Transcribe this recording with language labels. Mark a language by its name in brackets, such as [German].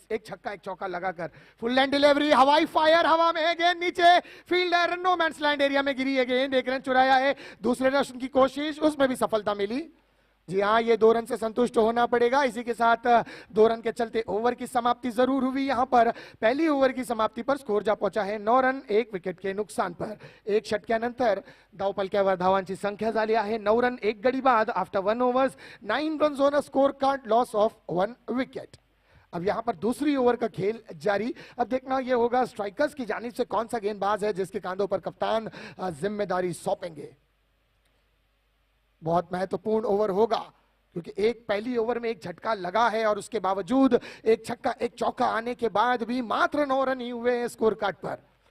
[Hindi] एक छक्का एक चौका लगाकर फुल लैंड डिलीवरी, हवाई फायर, हवा में है गेंद, नीचे fielder no man's land area में गिरी है गेंद। 1 रन चुराया है, दूसरे रन की कोशिश, उसमें भी सफलता मिली। जी हाँ, ये 2 रन से संतुष्ट होना पड़ेगा। इसी के साथ 2 रन के चलते ओवर की समाप्ति जरूर हुई। यहां पर पहली ओवर की समाप्ति पर स्कोर जा पहुंचा है 9 रन 1 विकेट के नुकसान पर। [Marathi] एक षटक्यानंतर धावपलक्यावर धावांची संख्या झाली आहे 9 रन 1 गडी बाद [English] After 1 overs 9 run on a scorecard, loss of 1 wicket. [Hindi] अब यहां पर दूसरी ओवर का खेल जारी। अब देखना यह होगा स्ट्राइकर्स की जानिब से कौन सा गेंदबाज है जिसके कांधों पर कप्तान जिम्मेदारी सौंपेंगे। बहुत महत्वपूर्ण ओवर होगा क्योंकि एक पहली ओवर में एक झटका लगा है और उसके बावजूद एक छक्का एक चौका आने के बाद भी मात्र 9 रन ही हुए हैं स्कोर कार्ड पर।